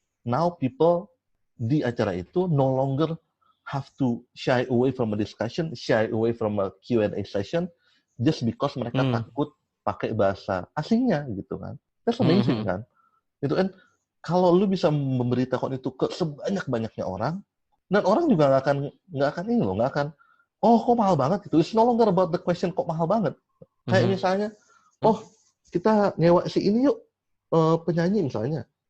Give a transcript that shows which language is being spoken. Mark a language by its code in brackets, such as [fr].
[en] Now people [id] di acara itu [en] no longer have to shy away from a discussion, shy away from a Q&A session just because [id] mereka takut pakai bahasa asingnya gitu kan. [en] That's amazing kan. [id] Itu kan kalau lu bisa memberitakan itu ke sebanyak-banyaknya orang, dan orang juga nggak akan ini loh, nggak akan, oh kok mahal banget itu. [en] It's no longer about the question [id] kok mahal banget. Kayak misalnya, oh kita nyewa si ini yuk, penyanyi misalnya.